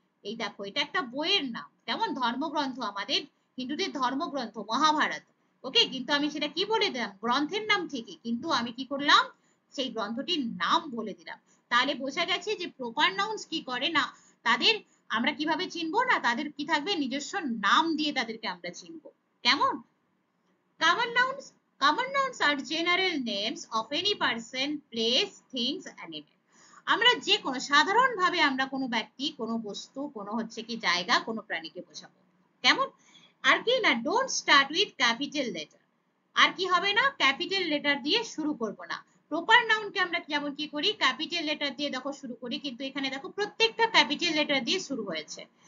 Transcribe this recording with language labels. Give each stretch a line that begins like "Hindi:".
Bangla: এই দেখো এটা একটা বইয়ের নাম, কেমন, ধর্মগ্রন্থ, আমাদের হিন্দুদের ধর্মগ্রন্থ মহাভারত। ওকে, কিন্তু আমি সেটা কি বলে দিলাম, গ্রন্থের নাম ঠিকই, কিন্তু আমি কি করলাম, সেই গ্রন্থটির নাম বলে দিলাম। তাহলে বোঝা গেছে যে প্রপার নাউন্স কি করে না, তাদের আমরা কিভাবে চিনবো না, তাদের কি থাকবে, নিজস্ব নাম দিয়ে তাদেরকে আমরা চিনবো। কেমন,
English: common nouns, common nouns are general names of any person, place, things, animal.
Bangla: আমরা যে কোনো সাধারণভাবে আমরা কোনো ব্যক্তি, কোনো বস্তু, কোনো হচ্ছে কি জায়গা, কোনো প্রাণীকে বোঝাবো। কেমন, আর কি না,
English: don't start with capital letter,
Bangla: আর কি হবে না, ক্যাপিটাল লেটার দিয়ে শুরু করব না। প্রপার নাউনকে আমরা যেমন কি করি, ক্যাপিটাল লেটার দিয়ে দেখো শুরু করি, কিন্তু এখানে দেখো প্রত্যেকটা ক্যাপিটাল লেটার দিয়ে শুরু হয়েছে,